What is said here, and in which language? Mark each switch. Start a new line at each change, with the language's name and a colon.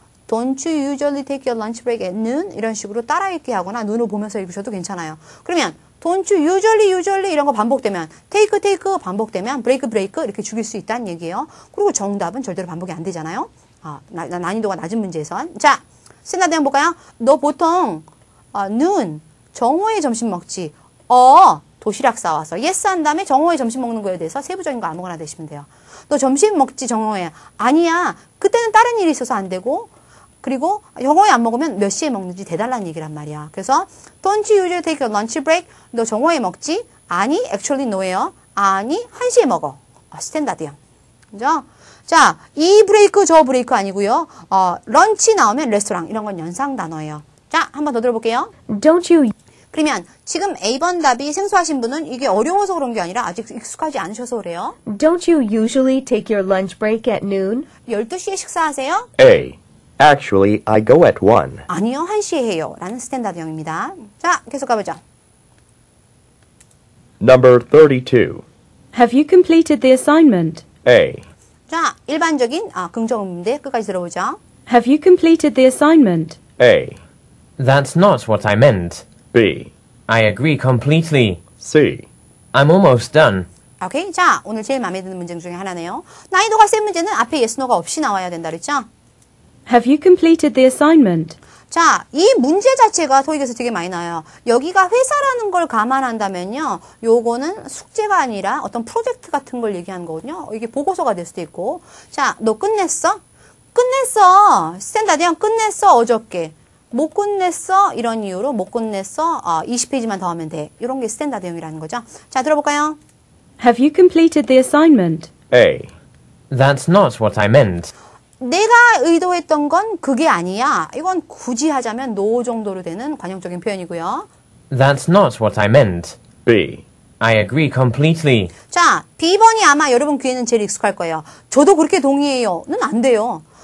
English: Don't you usually take your lunch break at noon?
Korean: 이런 식으로 따라 읽기 하거나 눈을 보면서 읽으셔도 괜찮아요. 그러면
English: Don't you usually
Korean: 이런 거 반복되면 take 반복되면 break 이렇게 죽일 수 있다는 얘기예요. 그리고 정답은 절대로 반복이 안 되잖아요. 난이도가 낮은 문제에선. 자, 스탠다드 한번 볼까요? 너 보통 noon 정오에 점심 먹지. 도시락 싸와서 yes 한 다음에 정오에 점심 먹는 거에 대해서 세부적인 거 아무거나 대시면 돼요. 너 점심 먹지 정오에. 아니야. 그때는 다른 일이 있어서 안 되고 그리고 정오에 안 먹으면 몇 시에 먹는지 대달라는 얘기란 말이야. 그래서
English: Don't you usually take a lunch break?
Korean: 너 정오에 먹지? 아니,
English: actually no
Korean: 예요. 아니, 1시에 먹어. 스탠다드형. 그죠? 자, 이 브레이크, 저 브레이크 아니고요. 런치 나오면 레스토랑 이런 건 연상 단어예요. 자, 한번 더 들어볼게요.
English: Don't you
Korean: 그러면 지금 A번 답이 생소하신 분은 이게 어려워서 그런 게 아니라 아직 익숙하지 않으셔서 그래요.
English: don't you usually take your lunch break at noon?
Korean: 12시에 식사하세요?
English: A. Actually, I go at 1.
Korean: 아니요, 1시에 해요. 라는 스탠다드형입니다. 자, 계속 가보죠.
English: Number 32. Have you completed the assignment? A.
Korean: 자, 일반적인 긍정문제 끝까지 들어보죠.
English: Have you completed the assignment? A. That's not what I meant. B. I agree completely. C. I'm almost done.
Korean: 오케이. 자, 오늘 제일 마음에 드는 문제 중에 하나네요. 난이도가 센 문제는 앞에 yes, no가 없이 나와야 된다 그랬죠?
English: Have you completed the assignment?
Korean: 자, 이 문제 자체가 토익에서 되게 많이 나와요. 여기가 회사라는 걸 감안한다면요. 요거는 숙제가 아니라 어떤 프로젝트 같은 걸 얘기하는 거거든요. 이게 보고서가 될 수도 있고. 자, 너 끝냈어? 끝냈어. 스탠다드형 끝냈어. 어저께. 못 끝냈어. 이런 이유로 못 끝냈어. 20페이지만 더 하면 돼. 이런 게 스탠다드형이라는 거죠. 자, 들어볼까요?
English: Have you completed the assignment? A. That's not what I meant.
Korean: 내가 의도했던 건 그게 아니야. 이건 굳이 하자면 no 정도로 되는 관용적인 표현이고요.
English: That's not what I meant. B. I agree completely.
Korean: 자, B번이 아마 여러분 귀에는 제일 익숙할 거예요. 저도 그렇게 동의해요는 안 돼요.